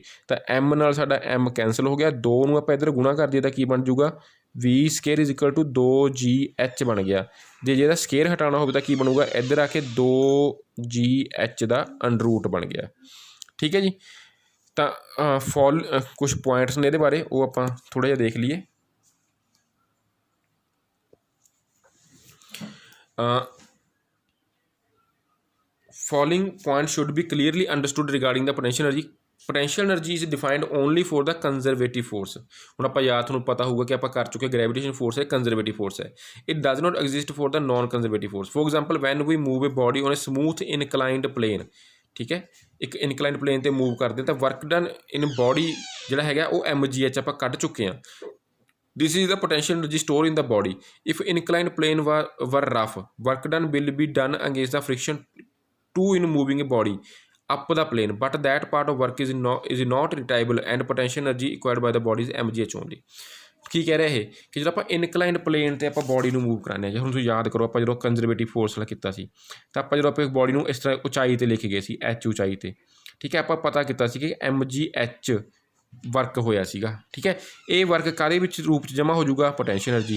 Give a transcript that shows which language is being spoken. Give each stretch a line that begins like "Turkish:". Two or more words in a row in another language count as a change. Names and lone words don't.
Punjabi: ਤਾਂ ਐਮ ਨਾਲ ਸਾਡਾ ਐਮ ਕੈਂਸਲ ਹੋ ਗਿਆ, 2 ਨੂੰ ਆਪਾਂ ਇੱਧਰ ਗੁਣਾ ਕਰ ਦਈਏ ਤਾਂ ਕੀ ਬਣ ਜੂਗਾ, v² = 2gh ਬਣ ਗਿਆ। ਜੇ ਇਹਦਾ ਸਕੇਅਰ ਹਟਾਉਣਾ ਹੋਵੇ ਤਾਂ ਕੀ ਬਣੂਗਾ, ਇੱਧਰ ਆ ਕੇ 2gh ਦਾ ਅੰਡਰਰੂਟ ਬਣ ਗਿਆ। ਠੀਕ ਹੈ ਜੀ, ਤਾਂ ਕੁਛ ਪੁਆਇੰਟਸ ਨੇ ਇਹਦੇ ਬਾਰੇ, ਉਹ ਆਪਾਂ ਥੋੜ੍ਹਾ ਜਿਹਾ ਦੇਖ ਲਈਏ।
English: Following points should be clearly understood regarding the potential energy. Potential energy is defined only for the conservative force.
Punjabi: ਹੁਣ ਆਪਾਂ ਯਾਦ ਤੁਹਾਨੂੰ ਪਤਾ ਹੋਊਗਾ ਕਿ ਆਪਾਂ ਕਰ ਚੁੱਕੇ
English: gravitation force
Punjabi: ਹੈ,
English: conservative force
Punjabi: ਹੈ।
English: It does not exist for the non-conservative force. For example, when we move a body on a smooth inclined plane,
Punjabi: ਠੀਕ ਹੈ, ਇੱਕ
English: inclined plane
Punjabi: 'ਤੇ ਮੂਵ ਕਰਦੇ ਤਾਂ
English: work done in body
Punjabi: ਜਿਹੜਾ ਹੈਗਾ ਉਹ mgh ਆਪਾਂ ਕੱਢ ਚੁੱਕੇ ਹਾਂ।
English: This is the potential energy stored in the body. If inclined plane were rough, work done will be done against the friction in moving a body up the plane, but that part of work is not retardable and potential energy acquired by the body is mgh only.
Punjabi: ਕੀ ਕਹਿ ਰਿਹਾ ਇਹ ਕਿ ਜਦੋਂ ਆਪਾਂ
English: inclined plane
Punjabi: 'ਤੇ ਆਪਾਂ ਬੋਡੀ ਨੂੰ ਮੂਵ ਕਰਾਉਂਦੇ ਹਾਂ, ਜੇ ਹੁਣ ਤੁਸੀਂ ਯਾਦ ਕਰੋ ਆਪਾਂ ਜਦੋਂ
English: conservative force
Punjabi: ਨਾਲ ਕੀਤਾ ਸੀ, ਤਾਂ ਆਪਾਂ ਜਦੋਂ ਆਪਾਂ ਬੋਡੀ ਨੂੰ ਇਸ ਤਰ੍ਹਾਂ ਉਚਾਈ 'ਤੇ ਲੈ ਕੇ ਗਏ ਸੀ, h ਉਚਾਈ 'ਤੇ, ਠੀਕ ਹੈ, ਆਪਾਂ ਪਤਾ ਕੀਤਾ ਸੀ ਕਿ mgh ਵਰਕ ਹੋਇਆ ਸੀਗਾ। ਠੀਕ ਹੈ, ਇਹ ਵਰਕ ਕਾਹਦੇ ਵਿੱਚ ਰੂਪ 'ਚ ਜਮ੍ਹਾਂ ਹੋ ਜਾਊਗਾ,
English: potential energy.